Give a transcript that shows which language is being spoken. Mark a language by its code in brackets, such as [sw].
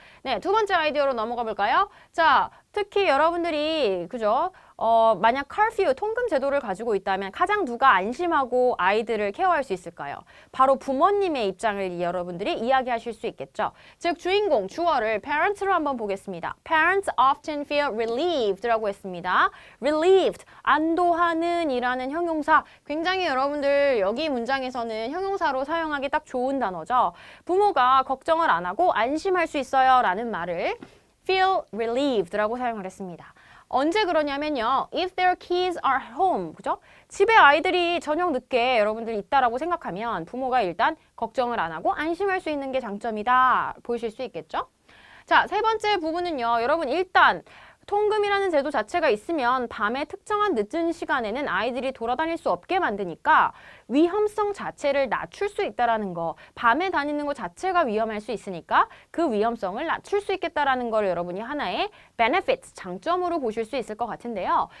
[ko] 네, 두 번째 아이디어로 넘어가 볼까요? 자, 특히 여러분들이 그죠? 만약 curfew, 통금 제도를 가지고 있다면 가장 누가 안심하고 아이들을 케어할 수 있을까요? 바로 부모님의 입장을 여러분들이 이야기하실 수 있겠죠. 즉, 주인공, 주어를 parents로 한번 보겠습니다. [en] Parents often feel relieved라고 [ko] 했습니다. relieved, 안도하는 이라는 형용사, 굉장히 여러분들 여기 문장에서는 형용사로 사용하기 딱 좋은 단어죠. 부모가 걱정을 안 하고 안심할 수 있어요 라는 말을 feel relieved라고 사용을 했습니다. 언제 그러냐면요. [en] If their kids are home, [ko] 그죠? 집에 아이들이 저녁 늦게 여러분들 있다라고 생각하면 부모가 일단 걱정을 안 하고 안심할 수 있는 게 장점이다. 보실 수 있겠죠? 자, 세 번째 부분은요. 여러분 일단 통금이라는 제도 자체가 있으면 밤에 특정한 늦은 시간에는 아이들이 돌아다닐 수 없게 만드니까 위험성 자체를 낮출 수 있다라는 거, 밤에 다니는 것 자체가 위험할 수 있으니까 그 위험성을 낮출 수 있겠다라는 걸 여러분이 하나의 benefits, 장점으로 보실 수 있을 것 같은데요.